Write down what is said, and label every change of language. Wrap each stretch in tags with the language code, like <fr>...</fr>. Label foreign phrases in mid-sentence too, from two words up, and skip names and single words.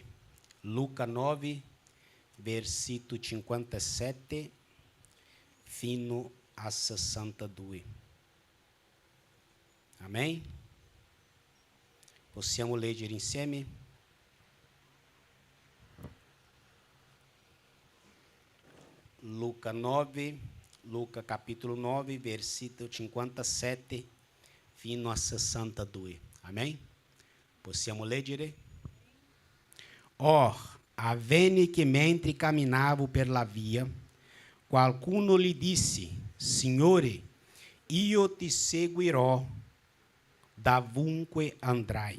<it>Luca 9, versículo 57 fino a 62. Amém? Possiamo leggere insieme? Luca capítulo 9, versículo 57 fino a 62. Amém? Possiamo leggere? Or, avvenne che mentre camminavo per la via, qualcuno gli disse: Signore, io ti seguirò davunque andrai.</it>